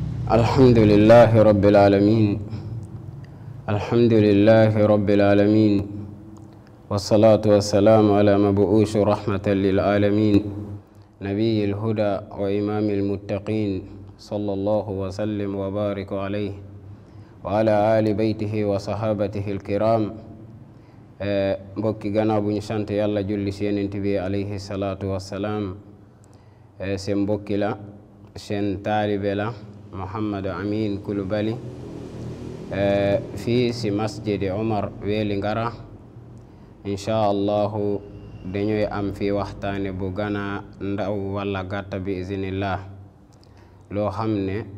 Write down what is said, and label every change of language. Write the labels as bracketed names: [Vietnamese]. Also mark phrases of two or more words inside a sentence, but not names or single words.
[Arabic] الحمد لله رب العالمين الحمد لله رب العالمين والصلاة والسلام على مبعوث رحمة للعالمين نبي الهدى وإمام المتقين صلى الله وسلم وبارك عليه وعلى آل بيته وصحابته الكرام [Wolof] mbokki gannaaw bu ñu sant yàlla julli si yonent bi [Arabic] عليه الصلاة والسلام [Wolof] seen mbokki la seen taalibe la [Arabic] Mouhamadou Amine Coulibaly [Wolof] fii si masjidi Omar Weeli Ngara [Arabic] إن شاء الله [Wolof] dañuy am fi waxtaane bu gana ndaw walla gàtta bi iznillah loo xam ne